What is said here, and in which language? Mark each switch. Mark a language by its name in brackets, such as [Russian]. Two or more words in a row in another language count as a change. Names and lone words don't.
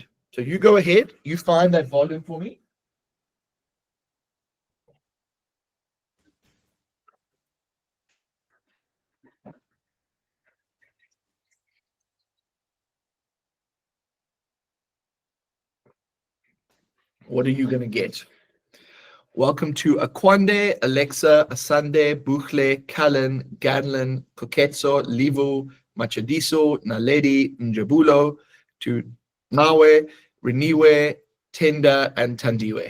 [English] So you go ahead, you find that volume for me. What are you going to get? Welcome to Akwande, Alexa, Asande, Bukle, Callan, Ganlin, Koketso, Livu, Machadiso, Naledi, Njabulo, to Nawe, Reniwe, Tenda, and Tandiwe.